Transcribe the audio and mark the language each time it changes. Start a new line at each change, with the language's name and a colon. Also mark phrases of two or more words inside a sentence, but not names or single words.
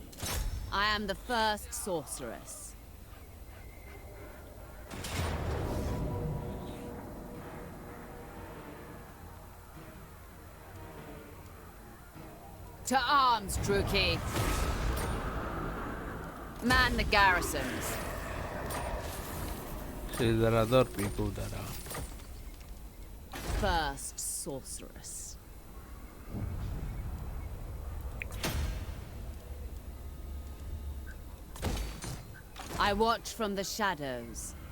English: I am the first sorceress. To arms, Druki. Man the garrisons. Sidrador pikutara. First sorceress. I watch from the shadows.